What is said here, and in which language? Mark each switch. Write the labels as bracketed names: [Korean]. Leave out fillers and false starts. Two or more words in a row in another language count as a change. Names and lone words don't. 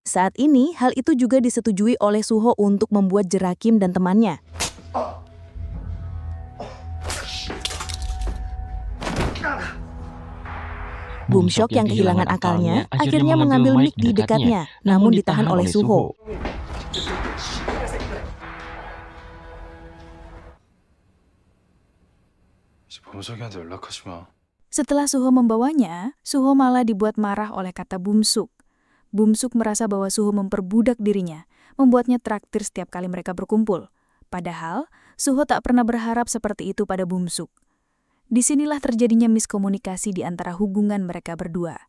[Indonesian] Saat ini hal itu juga disetujui oleh Suho untuk membuat jera Kim dan temannya. Boomshock yang kehilangan akalnya akhirnya mengambil mic di dekatnya, namun ditahan oleh Suho. [Korean] 범석이한테 연락하지 마. [Indonesian] Setelah Suho membawanya, Suho malah dibuat marah oleh kata Boomshock. Boomshock merasa bahwa Suho memperbudak dirinya, membuatnya traktir setiap kali mereka berkumpul. Padahal, Suho tak pernah berharap seperti itu pada Bumsuk. Disinilah terjadinya miskomunikasi di antara hubungan mereka berdua.